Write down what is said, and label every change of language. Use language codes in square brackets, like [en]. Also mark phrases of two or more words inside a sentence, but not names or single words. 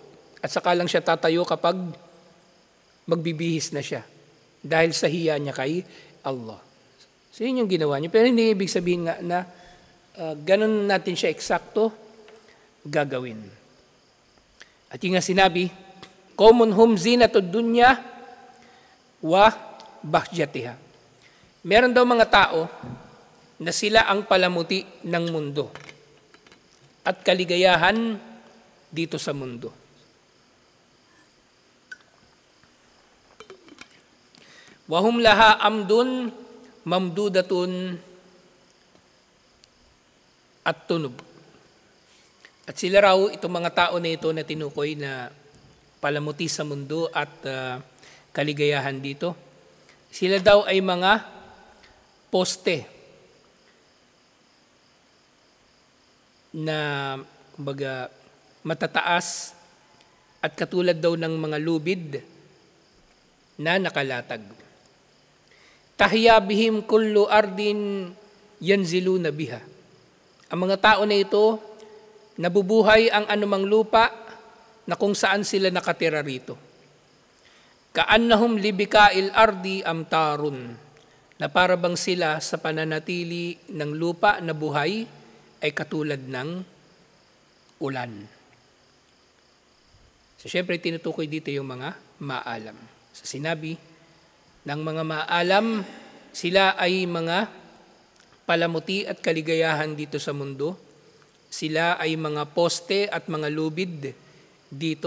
[tl] At saka lang siya tatayo kapag magbibihis na siya. Dahil sa hiya niya kay Allah. So yun yung ginawa niya. Pero hindi ibig sabihin nga na ganun natin siya eksakto gagawin. At yung nga sinabi, [ar] قوم هم زينة الدنيا وبهجتها. [tl] Meron daw mga tao na sila ang palamuti ng mundo at kaligayahan dito sa mundo. [ar] وهم لها عمد ممدودة والطنب. [tl] At sila raw, itong mga tao na ito na tinukoy na palamuti sa mundo at kaligayahan dito, sila daw ay mga poste na kumbaga matataas at katulad daw ng mga lubid na nakalatag. [ar] تحيا بهم كل أرض ينزلون بها. [tl] Ang mga tao na ito, nabubuhay ang anumang lupa na kung saan sila nakatira rito. [ar] كأنهم لبقاع الأرض أمطار, [tl] na para bang sila sa pananatili ng lupa na buhay ay katulad ng ulan. So syempre tinutukoy dito yung mga maalam. Sa sinabi ng mga maalam, sila ay mga palamuti at kaligayahan dito sa mundo Sila ay mga poste at mga lubid dito.